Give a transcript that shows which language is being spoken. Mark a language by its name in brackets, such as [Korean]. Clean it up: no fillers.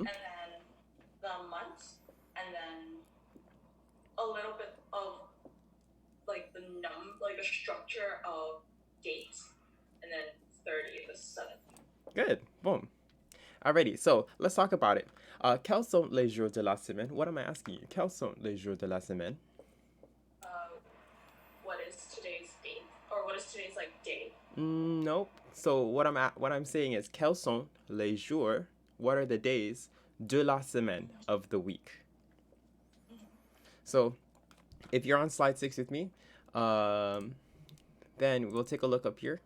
[English] and then the months and then a little bit of like the structure of dates and then 30 to 70. Good. Boom. Alrighty, so let's talk about it. [French] Quels sont les jours de la semaine? [English] What am I asking you? [French] Quels sont les jours de la semaine? [English] What is today's date? Or what is today's like day? Nope. So what I'm saying is [French] quels sont les jours? [English] What are the days [French] de la semaine [English] of the week? So if you're on slide 6 with me, then we'll take a look up here.